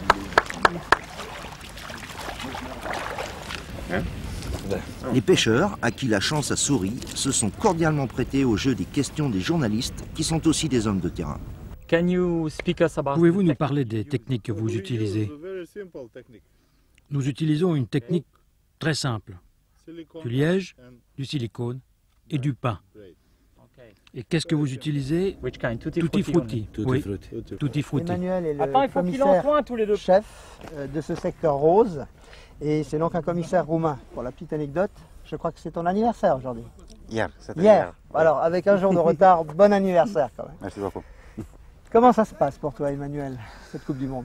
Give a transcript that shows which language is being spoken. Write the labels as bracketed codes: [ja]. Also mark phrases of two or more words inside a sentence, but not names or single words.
[fr] Les pêcheurs, à qui la chance a souri, se sont cordialement prêtés au jeu des questions des journalistes, qui sont aussi des hommes de terrain. Pouvez-vous nous parler des techniques que vous utilisez? Nous utilisons une technique très simple. Du liège, du silicone et du pain. Et qu'est-ce que vous utilisez? Tutti frutti. Oui, tutti frutti. Emmanuel est le commissaire chef de ce secteur rose. Et c'est donc un commissaire roumain. Pour la petite anecdote, je crois que c'est ton anniversaire aujourd'hui. Hier, c'était hier. Alors, avec un jour de retard, bon anniversaire quand même. Merci beaucoup. Comment ça se passe pour toi, Emmanuel, cette Coupe du Monde?